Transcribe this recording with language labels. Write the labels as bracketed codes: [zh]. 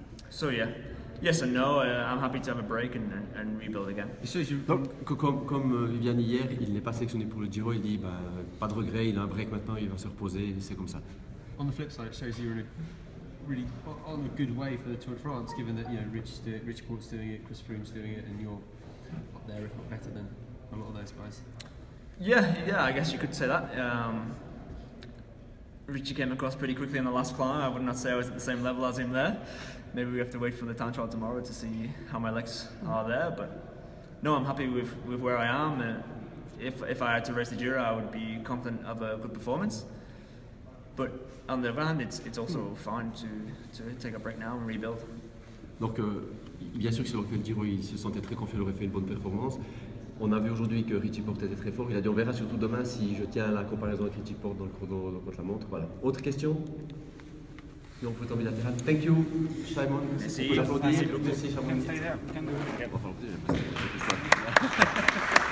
[en] So yeah, yes and no. I'm happy to have a break and rebuild again. [fr] Donc, comme Viviane hier, il n'est pas sélectionné pour le Giro, il dit pas de regret, il a un break maintenant, il va se reposer, c'est comme ça. [en] On the flip side, it shows you're in a really on a good way for the Tour de France, given that Richie Porte's doing it, Chris Froome's doing it, and you're up there, if not better than a lot of those guys. Yeah, I guess you could say that. Richie came across pretty quickly in the last climb. I would not say I was at the same level as him there. Maybe we have to wait for the time trial tomorrow to see how my legs are there. But no, I'm happy with where I am. If I had to race the Giro, I would be confident of a good performance. But on the other hand, it's also fine to take a break now and rebuild. [fr] Donc, bien sûr que s'il aurait fait le Giro, il se sentait très confiant, il aurait fait une bonne performance. On a vu aujourd'hui que Richie Porte était très fort. Il a dit on verra surtout demain si je tiens la comparaison avec Richie Porte dans le chrono contre la montre. Voilà. Autre question? Et on peut tomber latéral. [en] Thank you, Simon. [fr] Merci. On peut l'applaudir. Merci beaucoup. Merci, Simon. [en] Can stay there. We can do it.